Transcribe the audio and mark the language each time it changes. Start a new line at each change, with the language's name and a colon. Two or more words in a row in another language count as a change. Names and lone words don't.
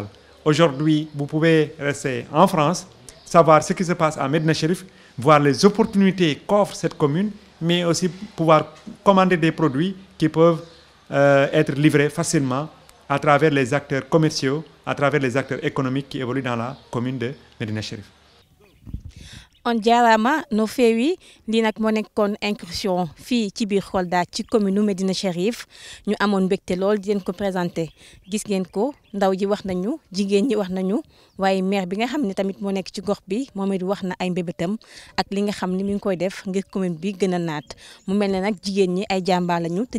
French: Aujourd'hui, vous pouvez rester en France, savoir ce qui se passe à Médina Chérif, voir les opportunités qu'offre cette commune, mais aussi pouvoir commander des produits qui peuvent être livrés facilement à travers les acteurs commerciaux, à travers les acteurs économiques qui évoluent dans la commune de Médina Chérif.
Fula: on jaaraama no feewi
Wolof: lii nag moo nekkoon incursion fii ci biir Kolda ci commune Médina Chérif ñu amoon mbégte lool di leen ko présenté gis ngeen ko ndaw ji wax nañu jigéen ñi wax nañu waaye maire bi nga xam ne tamit moo nekk ci gox bi moom it wax na ay mbébétam ak li nga xam ne mi ngi koy def ngir commune bi gën a naat mu mel ne nag jigéen ñi ay jàmbaar lañu te